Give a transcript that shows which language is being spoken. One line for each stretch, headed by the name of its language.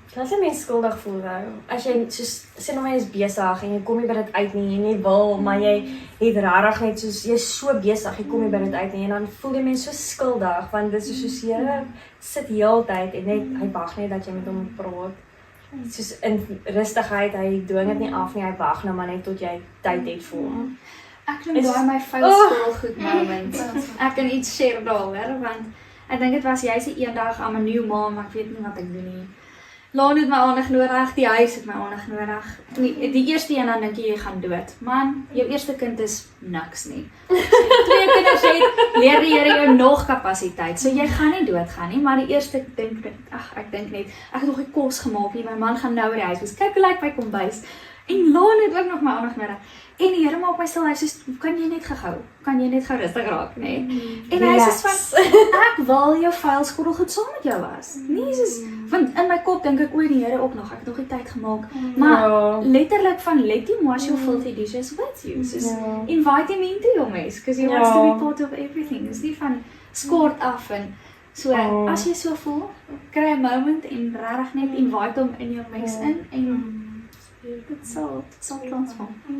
Afrikaans: Dat is mens skuldig voel nou, as jy, soos, sê nou my is besig, en jy kom nie by dit uit nie, jy net wil, maar jy het rarig net, soos, jy is so besig, jy kom nie by dit uit nie, en dan voel die mens so skuldig, want dit is soos, jy sit die hele tyd, en net, hy wag net dat jy met hom praat, soos in rustigheid, hy dwing dit nie af nie, hy wag nou maar net tot jy tyd het vir hom. Ek noem daai my vuil skoolgoed moment. Ek kan iets share daaroor want ek dink dit was jy se eendag aan 'n nuwe ma, maar ek weet nie wat ek doen nie. Laan het my aandag nodig, die huis het my aandag nodig. Die eerste een dan dink jy gaan dood. Man, jou eerste kind is niks nie. So jy 2 kinders het, leer die Here jou nog kapasiteit. So jy gaan nie doodgaan nie, maar die eerste ek dink net, ek het nog die kos gemaak nie, my man gaan nou by die huis wees. Kyk hoe lyk my kombuis. En Laan het ook nog my aandag nodig. En die Here maak my stil, hy sê, kan jy net gou rustig raak, nê? En hy sê van, ek wil jou vuil skottelgoed saam met jou was. Nee, soos, want in my kop dink ek, die Here ook nog, ek het nog die tyd gemaak. Maar letterlik van,
English: let him wash your filthy dishes with you. Soos, invite him into your mess, because he wants to be part of everything.
Afrikaans: Dis nie van, skort af en, so, as jy so voel, kry 'n moment en regtig net invite hom in jou mess in, en dit sal transform.